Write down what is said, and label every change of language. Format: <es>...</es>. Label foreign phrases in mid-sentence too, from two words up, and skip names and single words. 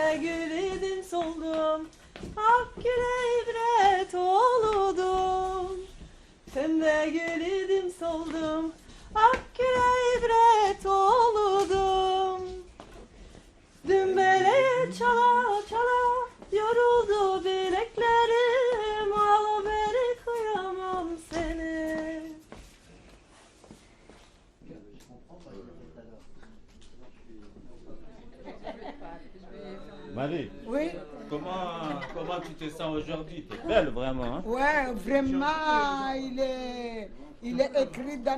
<tr>gül idim soldum Ak güle ibret oldum Pembe gül idim soldum Ak güle ibret oldum Dümbeleye çala çala yoruldu bileklerim Al beni kıyamam seni</tr> <fr>Marie, Oui. Comment tu te sens aujourd'hui? t'es belle vraiment hein? Ouais, vraiment, il est écrit dans</fr>